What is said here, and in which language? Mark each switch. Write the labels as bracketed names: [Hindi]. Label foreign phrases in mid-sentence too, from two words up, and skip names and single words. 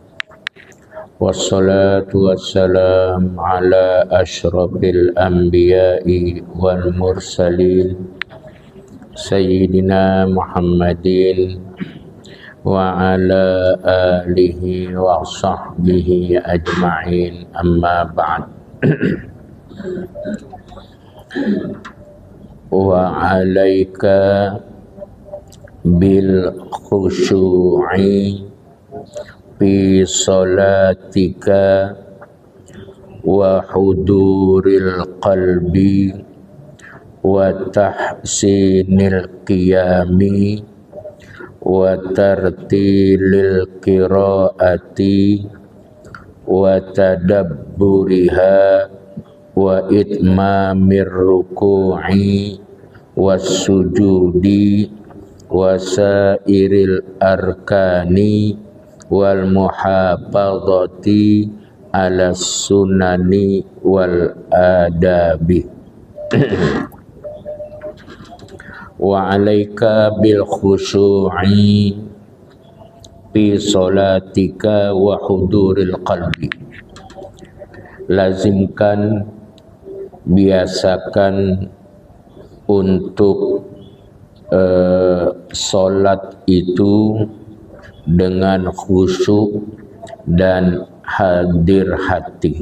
[Arabic] والصلاة والسلام على أشرف الأنبياء والمرسلين سيدنا محمد وعلى آله وصحبه أجمعين, أما بعد. وعليك بالخشوع في صلاتك و حضور القلب وتحسين القيام و ترتيل القراءة وتدبرها وإتمام الركوع والسجود وسائر الأركان والمحافظة على السنن والآداب. وعليك بالخشوع في صلاتك وحضور القلب. [Indonesian] Lazimkan, biasakan untuk salat itu dengan khusyuk dan hadir hati.